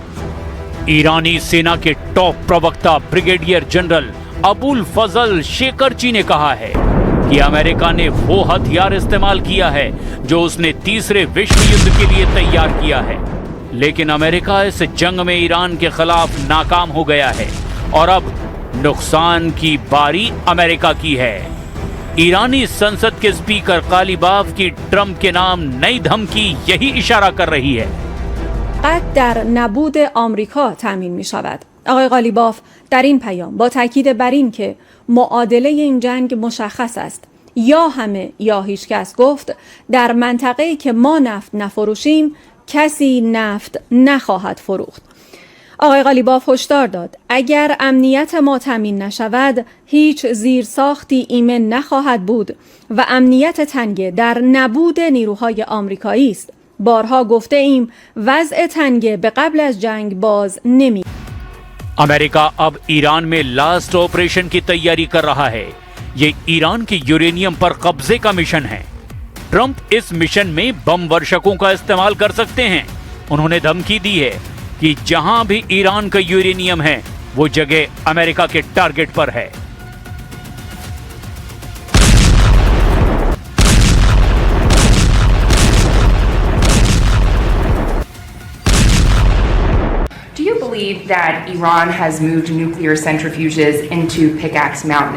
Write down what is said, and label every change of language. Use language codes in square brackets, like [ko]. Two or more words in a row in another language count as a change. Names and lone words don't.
[hi] ईरानी सेना के टॉप प्रवक्ता ब्रिगेडियर जनरल अबुल फजल शेकरची ने कहा है कि अमेरिका ने वो हथियार इस्तेमाल किया है जो उसने तीसरे विश्व युद्ध के लिए तैयार किया है, लेकिन अमेरिका इस जंग में ईरान के खिलाफ नाकाम हो गया है और अब नुकसान की बारी अमेरिका की है। ईरानी संसद के स्पीकर कालीबाफ की ट्रंप के नाम नई धमकी यही इशारा कर रही है। [fa] قد در نبود آمریکا تامین می شود. آقای قالیباف در این پیام با تاکید بر این که معادله این جنگ مشخص است، یا همه یا هیچ کس گفت در منطقه‌ای که ما نفت نفروشیم کسی نفت نخواهد فروخت. آقای قالیباف هشدار داد اگر امنیت ما تامین نشود هیچ زیرساختی ایمن نخواهد بود و امنیت تنگه در نبود نیروهای آمریکایی است. بارها گفته ایم وضع تنگه به قبل از جنگ باز نمی. [hi] अमेरिका अब ईरान में लास्ट ऑपरेशन की तैयारी कर रहा है। ये ईरान के यूरेनियम पर कब्जे का मिशन है। ट्रंप इस मिशन में बम वर्षकों का इस्तेमाल कर सकते हैं। उन्होंने धमकी दी है कि जहां भी ईरान का यूरेनियम है, वो जगह अमेरिका के टारगेट पर है। [en] Do you believe that Iran has moved nuclear centrifuges into Pickaxe Mountain?